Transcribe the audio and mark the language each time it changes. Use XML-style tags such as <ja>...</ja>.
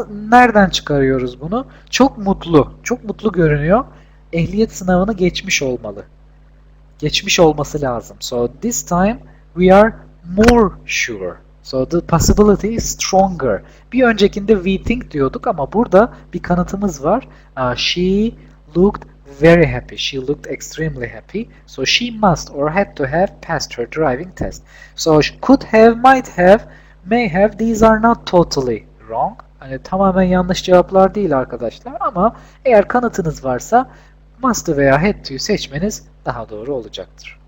<tr>Nereden çıkarıyoruz bunu? Çok mutlu görünüyor. Ehliyet sınavını geçmiş olmalı. Geçmiş olması lazım.</tr> <en>So this time we are more sure. So the possibility is stronger.</en> <tr>Bir öncekinde</tr> <en>we think</en> <tr>diyorduk ama burada bir kanıtımız var.</tr> <en>She looked very happy. She looked extremely happy. So she must or had to have passed her driving test. So could have, might have, may have, these are not totally wrong.</en> <tr>Hani tamamen yanlış cevaplar değil arkadaşlar ama eğer kanıtınız varsa must veya had to'yu seçmeniz daha doğru olacaktır.</tr>